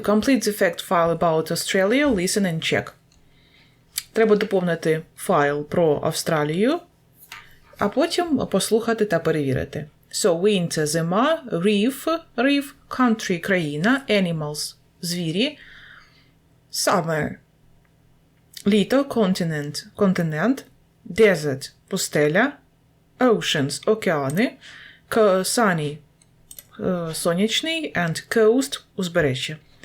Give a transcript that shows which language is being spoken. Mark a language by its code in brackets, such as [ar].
[en] Complete the fact file about Australia, listen and check. [uk] Треба доповнити файл про Австралію, а потім послухати та перевірити. [en] So, winter – зима, reef, country – країна, animals – звірі, summer – літо, континент, desert – пустеля, oceans – океани, sunny – сонячний, and coast – узбережжя.